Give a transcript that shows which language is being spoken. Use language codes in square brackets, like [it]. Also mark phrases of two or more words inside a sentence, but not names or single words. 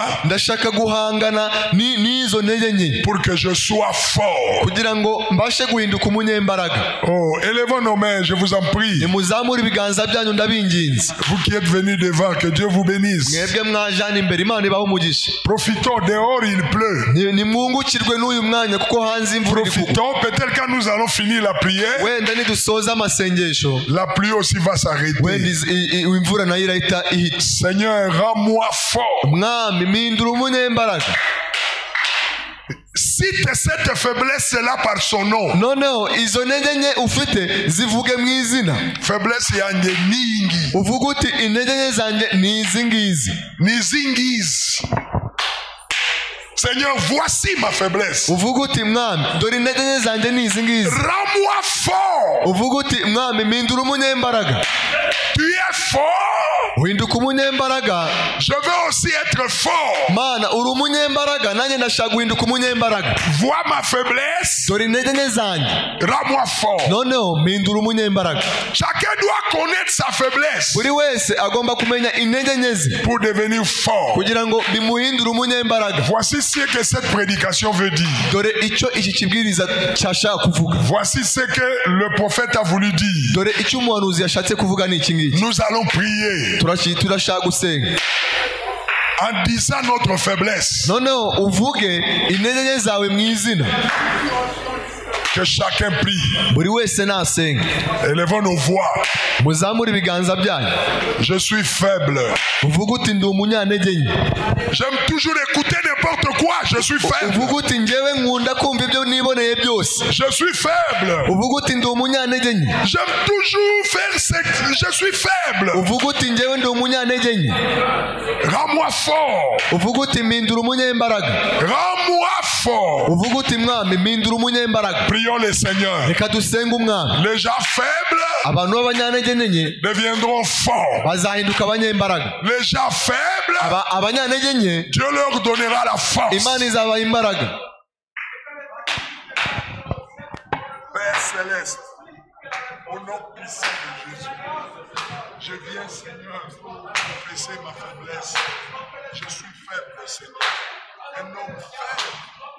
[rw] ndashaka guhangana n'izo ntege nke [fr] pour que je sois fort. [rw] kugira ngo mbashe guhinduka umunyembaraga. [fr] Oh, élevons nos mains, je vous en prie. [rw] nimuzamure ibiganza byanyu ndabinginze. [fr] Vous qui êtes venus devant, que Dieu vous bénisse. [rw] mwebwe mwajana imbere, Imana ibahe umugisha. [fr] Profitons, dehors il pleut. [rw] nimwungukirwe n'uyu mwanya kuko hanze imvura iri kugwa. [fr] Profitons, peut-être quand nous allons finir la prière, [rw] wenda nidusoza amasengesho, [fr] la pluie aussi va s'arrêter. [rw] wenda imvura nayo irahita ihita. [fr] Seigneur, rends-moi fort. [rw] mwami, mpindura umunyembaraga. [fr] Cite cette faiblesse-là par son nom. [rw] noneho izo ntege nke ufite zivuge mu izina. Faiblesse yanjye ningi. uvuga uti intege nke zanjye ni izi ngizi. Nizingizi. [fr] Seigneur, voici ma faiblesse. [rw] uvuga uti mwami dore intege nke zanjye ni izi ngizi. [fr] Rends-moi fort. [rw] uvuga uti mwami mpindura umunyembaraga. [fr] Tu es fort. [rw] uhinduka umunyembaraga. [fr] Je veux aussi être fort. [rw] Mana uri umunyembaraga nanjye ndashaka guhinduka umunyembaraga. [fr] Vois ma faiblesse. [rw] dore intege nke zanjye. [fr] Rends-moi fort. [rw] noneho mpindura umunyembaraga. [fr] Chacun doit connaître sa faiblesse [rw] buri wese agomba kumenya intege nke ze [fr] pour devenir fort. [rw] kugira ngo bimuhindure umunyembaraga. [fr] Voici ce que cette prédication veut dire. [rw] dore icyo iki kibwiriza cyashaka kuvuga. [fr] Voici ce que le prophète a voulu dire. [rw] dore icyo umuhanuzi yashatse kuvuga ni iki ngiki. [fr] Nous allons prier [rw] turashaka gusenga [fr] en disant notre faiblesse. [rw] noneho uvuge intege nke zawe mu izina. [fr] Que chacun prie. [rw] buri wese nasenga. [fr] Élevons nos voix. [rw] muzamure ibiganza byanyu. [fr] Je suis faible. [rw] uvuga uti ndi umunyantege nke. [fr] J'aime toujours écouter n'importe quoi. Je suis faible. [rw] uvuga uti njyewe nkunda kumva ibyo niboneye byose. [fr] Je suis faible. [rw] uvuga uti ndi umunyantege nke. [fr] J'aime toujours faire ce que je suis faible. [rw] uvuga uti njyewe ndi umunyantege nke. [fr] Rends-moi fort. [rw] uvuga uti mpindura umunyembaraga. [fr] Rends-moi fort. [rw] uvuga uti mwami mpindura umunyembaraga. [fr] Prions le Seigneur. [rw] reka dusenge umwami. [fr] Les gens faibles [rw] abantu b'abanyantege nke [fr] deviendront forts. [rw] bazahinduka abanyembaraga. [fr] Les gens faibles, [rw] abanyantege nke [fr] Dieu leur donnera la force. [rw] imana izabaha imbaraga. [fr] Père céleste, au nom puissant de Jésus, je viens, Seigneur, confesser ma faiblesse. Je suis faible, Seigneur. Un homme faible.